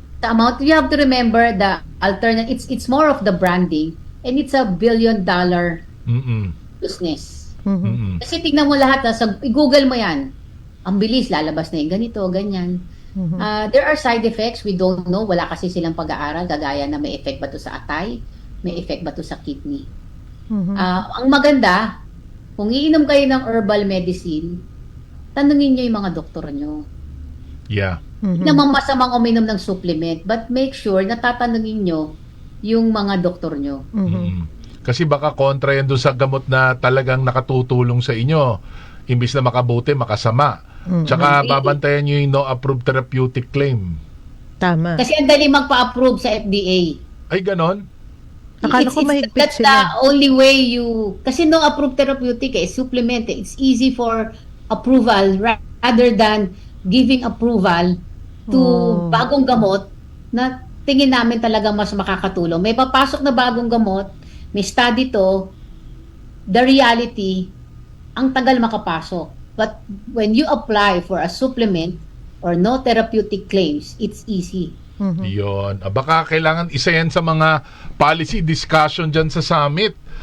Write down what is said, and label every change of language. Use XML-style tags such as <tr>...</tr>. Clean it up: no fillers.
<en>Sa amount, you have to remember the alternative. It's more of the branding and it's a billion-dollar business.</en> <tl>Kasi tignan mo lahat, i-google mo yan. Ang bilis, lalabas na yung ganito, ganyan.</tl> <en>There are side effects, we don't know.</en> <tl>Wala kasi silang pag-aaral, gagaya na may effect ba to sa atay, may effect ba to sa kidney. Ang maganda, kung iinom kayo ng herbal medicine, tanungin nyo yung mga doktor nyo.</tl> <en>Yeah.</en> <tl>Hindi naman masamang uminom ng supplement,</tl> <en>but make sure</en> <tl>na tatanungin nyo yung mga doktor nyo. Kasi baka kontra yan doon sa gamot na talagang nakatutulong sa inyo. Imbis na makabuti, makasama. Tsaka babantayan nyo yung</tl> <en>no approved therapeutic claim.</en> <tl>Tama. Kasi ang dali magpa-approve sa FDA. Ay, ganon? Akala ko mahigpit</tl> <en>that's</en> <tl>sila.</tl> <en>The only way kasi no approved therapeutic supplement. It's easy for approval rather than giving approval to</en> <tl>bagong gamot na tingin namin talaga mas makakatulong. May papasok na bagong gamot, may study to,</tl> <en>the reality,</en> <tl>ang tagal makapasok.</tl> <en>But when you apply for a supplement, or no therapeutic claims, it's easy.</en> <tl>Yun. Baka kailangan isa yan sa mga policy discussion dyan sa summit.</tl>